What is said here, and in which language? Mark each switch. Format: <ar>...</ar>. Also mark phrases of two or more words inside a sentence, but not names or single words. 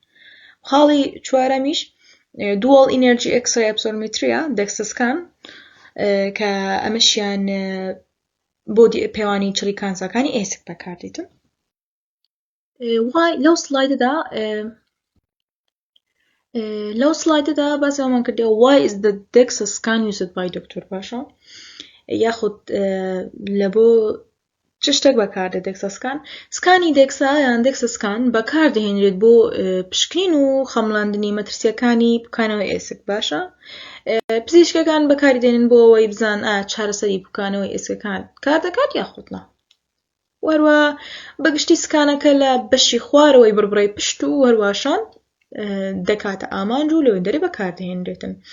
<ckb>خاڵی چوارەمیش</ckb> <en>dual energy x-ray absorptiometry,</en> <ckb>دەکسەسکان، کە ئەمەشیان بۆ پێوانی چڕی کانسەکانی ئێسک بەکاردێتن. لەو سلایدەدا باسەوەمان کردەوە</ckb> <en>why is the DEXA scan used by doctor</en> <ckb>باشە یاخود لە بۆ چ شتێک بەکاردێت</ckb> <en>DEXA scan</en> <ckb>سکانی DEXA یان</ckb> <en>DEXA scan</en> <ckb>بەکاردەهێنرێت بۆ پشکنین و خەمڵاندنی مەترسیەکانی بکانەوەی ئێسک باشە پزیشکەکان بەکاری دێنن بۆ ئەوەی بزان چارەسەری بکانەوەی ئێسکەکان کار دەکات یاخود نا وەروە بەگشتی سکانەکە لە بەشی خوارەوەی بڕبڕی پشت و هەرواشان دەکاتە ئامانج و لەوێندەرێ بەکاردەهێنرێتن.</ckb>